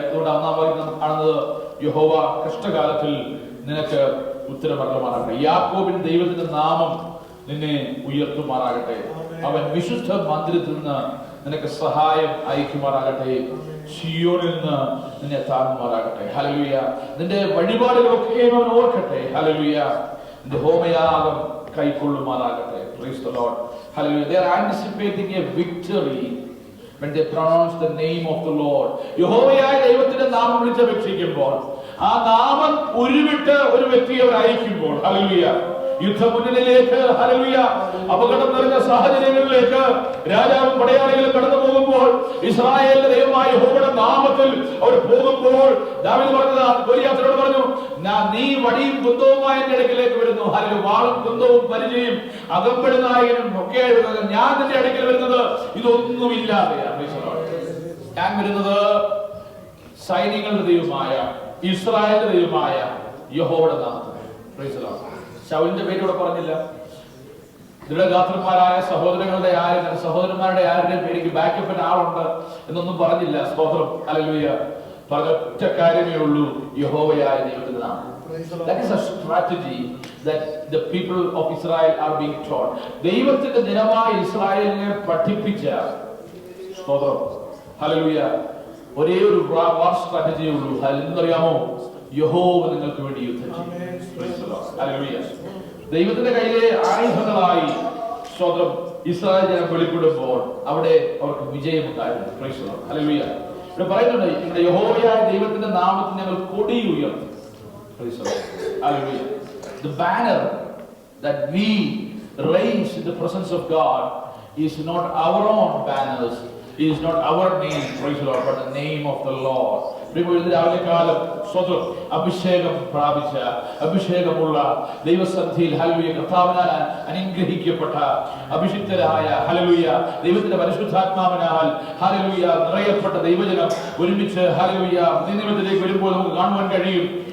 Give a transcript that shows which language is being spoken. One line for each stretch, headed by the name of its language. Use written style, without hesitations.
Malayalam: അതുകൊണ്ട് ഒന്നാം വാക്യം കാണുന്നത് യഹോവ കഷ്ടകാലത്തിൽ നിനക്ക് ഉത്തരമരുളുമാറാകട്ടെ. യാക്കോബിൻ ദൈവത്തിന്റെ നാമം നിന്നെ ഉയർത്തുമാറാകട്ടെ. അവൻ വിശുദ്ധ മന്ദിരത്തിൽ നിന്ന് നിനക്ക് സഹായം അയക്കുമാറാകട്ടെ. സിയോനിൽ നിന്ന് നിന്നെ താങ്ങുമാറാകട്ടെ. ഹല്ലേലൂയ. നിന്റെ വഴിപാടുകളൊക്കെ അവൻ ഓർക്കട്ടെ. ഹല്ലേലൂയ. നിന്റെ ഹോമയാഗം കൈക്കൊള്ളുമാറാകട്ടെ.
English: Praise the Lord. Hallelujah. They are anticipating a victory when they pronounce the name of the Lord.
Malayalam: യഹോവയായ ദൈവത്തിന്റെ നാമം വിളിച്ചപേക്ഷിക്കുമ്പോൾ, ആ നാമം ഉരുവിട്ട് ഒരു വ്യക്തിയെ അവർ അയക്കുമ്പോൾ, ഹല്ലേലൂയ, യുദ്ധമുന്നണിയിലേക്ക്, ഹല്ലേലൂയ, അപകടം നിറഞ്ഞ സാഹചര്യങ്ങളിലേക്ക് രാജാവും പടയാളികളും കടന്നു പോകുമ്പോൾ, ഇസ്രായേലിന്റെ ദൈവമായ യഹോവയുടെ നാമത്തിൽ അവർ പോകുമ്പോൾ, ദാവീദ് പറഞ്ഞത് ഗോലിയാത്തിനോട് പറഞ്ഞു, നീ വടിയും കുന്തവുമായി എന്റെ അടുക്കിലേക്ക് വരുന്നു. ഹല്ലേലൂയ, വാളും കുന്തവും പരിചയും അകമ്പടി നായകനും ഒക്കെ ഞാൻ നിന്റെ അടുക്കൽ വരുന്നത് ഇതൊന്നുമില്ലാതെയാണ്. ഞാൻ വരുന്നത് സൈന്യങ്ങളുടെ ദൈവമായ ഇസ്രായേലിന്റെ ദൈവമായ യഹോവയുടെ നാമത്തിൽ. ശൗലിന്റെ പേര് ഇവിടെ പറഞ്ഞില്ല. ദൃഢഗാത്രന്മാരായ സഹോദരങ്ങളുടെ സഹോദരന്മാരുടെ ആരുടെയും പേരിക്ക് ബാക്കപ്പിന് ആളുണ്ട് എന്നൊന്നും പറഞ്ഞില്ല. സ്തോത്രം, ഹല്ലേലൂയ. പറഞ്ഞ ഒറ്റ കാര്യമേ ഉള്ളൂ, യഹോവയായ ദൈവത്തിന്റെ നാമം.
English: That is a strategy that the people of Israel are being taught.
Malayalam: ദൈവത്തിന്റെ ജനമായ ഇസ്രായേലിനെ പഠിപ്പിച്ച, സ്തോത്രം, ഹല്ലേലൂയ, ഒരേ ഒരു വാർ സ്ട്രാറ്റജിയേ ഉള്ളൂ. എന്നറിയാമോ? യഹോവ നിങ്ങൾക്ക് വേണ്ടി യുദ്ധം ചെയ്യും. ഹല്ലേലൂയ. ദൈവത്തിന്റെ കയ്യിലെ ആയുധങ്ങളായി, സ്തോത്രം, ഇസ്രായേൽ ജനം വെളിപ്പെടുമ്പോൾ അവിടെ അവർക്ക് വിജയമുണ്ടായിരുന്നു.
English: Praise the Lord.
Malayalam: ഹല്ലേലൂയ. ഇവിടെ പറയുന്നുണ്ട്, ഇവിടെ യഹോവയായ ദൈവത്തിന്റെ നാമത്തിൽ ഞങ്ങൾ കൊടി ഉയർത്തും.
English: Praise the Lord. Hallelujah. The banner that we raise in the presence of God is not our own banners, is not our name, praise the Lord, but the name of the Lord.
Malayalam: രാവിലെ കാലം സ്വതം അഭിഷേകം പ്രാപിച്ച, അഭിഷേകമുള്ള ദൈവസന്നിധിയിൽ, hallelujah, കർത്താവിനാൽ അനുഗ്രഹിക്കപ്പെട്ട അഭിഷിക്തരായ, hallelujah, ദൈവത്തിന്റെ പരിശുദ്ധാത്മാവിനാൽ, hallelujah, നിറയപ്പെട്ട ദൈവജനം ഒരുമിച്ച്, ഹല്ലേലൂയ, നിയമത്തിലേക്ക് വരുമ്പോൾ നമുക്ക് കാണുവാൻ കഴിയും.